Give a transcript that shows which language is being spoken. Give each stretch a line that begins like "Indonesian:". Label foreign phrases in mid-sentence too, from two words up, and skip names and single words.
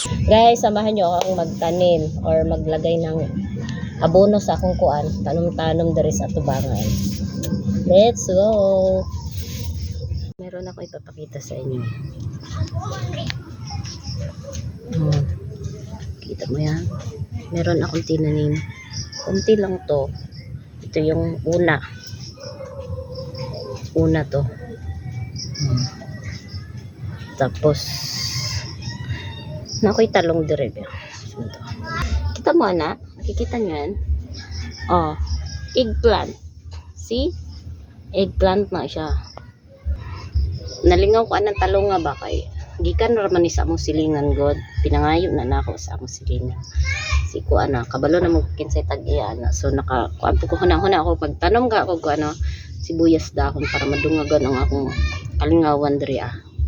Filipino: Guys, samahan nyo akong magtanim or maglagay ng abono
Cebuano: sa akong kuan. Tanom-tanom diri sa tubangan.
English: Let's go!
Filipino: Meron ako ipapakita sa inyo. Kita mo yan? Meron akong tinanim. Kunti lang to. Ito yung una. Una to.
Cebuano: Tapos nakoy talong dire.
Filipino: Kita mo na? Nakikita nyo yan?
English: Oh, eggplant. See?
Filipino: Eggplant na siya.
Cebuano: Nalingaw ko anang talong nga ba kay gikan raman ni sa among silingan god. Pinangayo na nako sa among silingan. Si ko ana kabalo na mo kinsay tag-iya na. So naka kuan ko huna-huna ako pagtanom ga ako ko ano sibuyas dahon para madungagan ang akong kalingawan diri ah.